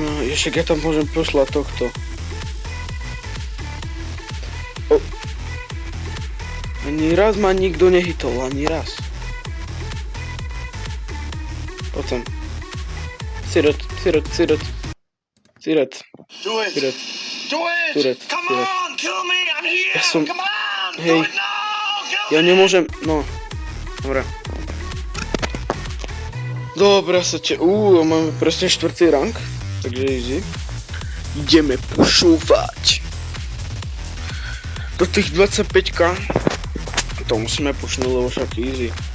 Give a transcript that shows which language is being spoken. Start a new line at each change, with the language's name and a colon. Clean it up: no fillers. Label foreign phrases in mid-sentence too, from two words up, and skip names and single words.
Slovak: Ešte ja tam môžem poslať tohto. O. Ani raz ma nikto nehytol, ani raz. Potom. Siret.
English: Do it!
Slovak: Siret.
English: Do it!
Slovak: Siret.
English: Come on! Kill me! I'm here!
Slovak: Ja som...
English: Come on!
Slovak: Hej.
English: Do it now! Kill
Slovak: Ja
English: me!
Slovak: nemôžem... No. Dobre. Dobre, máme presne 4. rank. Takže easy. Ideme pušovať. Do tých 25k. To musíme pušnúť, lebo však easy.